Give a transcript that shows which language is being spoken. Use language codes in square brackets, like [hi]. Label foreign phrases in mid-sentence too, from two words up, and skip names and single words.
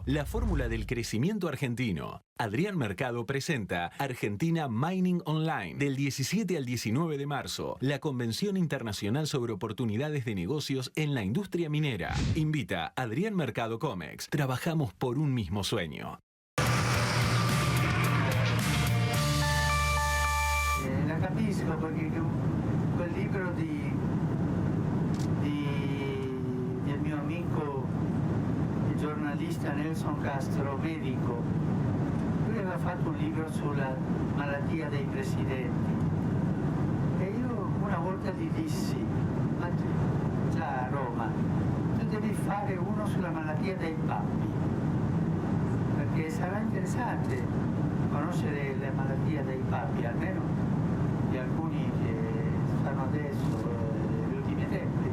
[es] La fórmula del crecimiento argentino. Adrián Mercado presenta Argentina Mining Online del 17 al 19 de marzo, la Convención Internacional sobre Oportunidades de Negocios en la Industria Minera. Invita Adrián Mercado Comex. Trabajamos por un mismo sueño. [it] La capisco perché quel libro del mio amico, il giornalista Nelson Castro, medico, lui aveva fatto un libro sulla malattia dei presidenti e io una volta gli dissi, ma già a Roma, tu devi fare uno sulla malattia dei papi, perché sarà interessante conoscere le malattie dei papi, almeno di alcuni che stanno adesso, negli ultimi tempi.